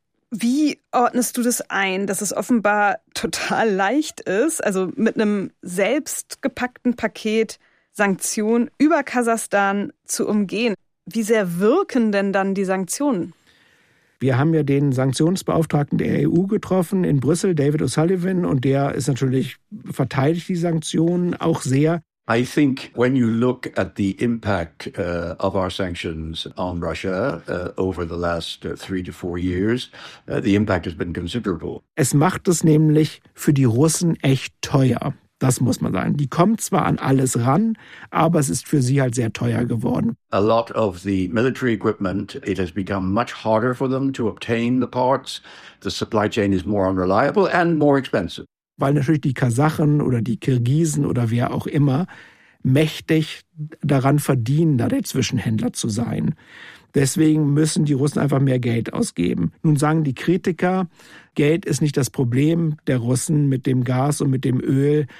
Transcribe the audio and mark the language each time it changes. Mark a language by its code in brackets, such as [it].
[de] Wie ordnest du das ein, dass es offenbar total leicht ist, also mit einem selbstgepackten Paket Sanktionen über Kasachstan zu umgehen? Wie sehr wirken denn dann die Sanktionen? Wir haben ja den Sanktionsbeauftragten der EU getroffen in Brüssel, David O'Sullivan, und der ist natürlich, verteidigt die Sanktionen auch sehr. [en] I think when you look at the impact of our sanctions on Russia over the last 3 to 4 years, the impact has been considerable. [de] Es macht es nämlich für die Russen echt teuer. Das muss man sagen. Die kommen zwar an alles ran, aber es ist für sie halt sehr teuer geworden. [en] A lot of the military equipment, it has become much harder for them to obtain the parts. The supply chain is more unreliable and more expensive. [de] Weil natürlich die Kasachen oder die Kirgisen oder wer auch immer mächtig daran verdienen, da der Zwischenhändler zu sein. Deswegen müssen die Russen einfach mehr Geld ausgeben. Nun sagen die Kritiker, Geld ist nicht das Problem der Russen mit dem Gas und mit dem Öl.